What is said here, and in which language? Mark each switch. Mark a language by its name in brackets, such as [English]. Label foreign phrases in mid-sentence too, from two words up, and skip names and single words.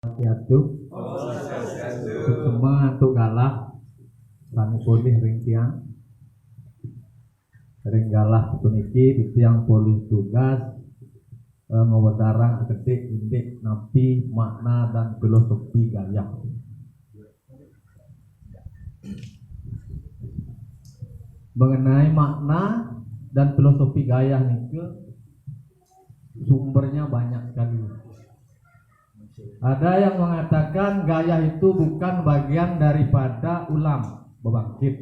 [Balinese] Swastiastu. Sukma antuk galah sami polih ring tiang. Ring galah puniki tiang polih tugas ngewedarang ketik indik napi [Indonesian] makna dan filosofi [Balinese] gayah. [Indonesian] Mengenai makna dan filosofi gayah niku sumbernya banyak sekali. Ada yang mengatakan gayah itu bukan bagian daripada ulam bebangkit.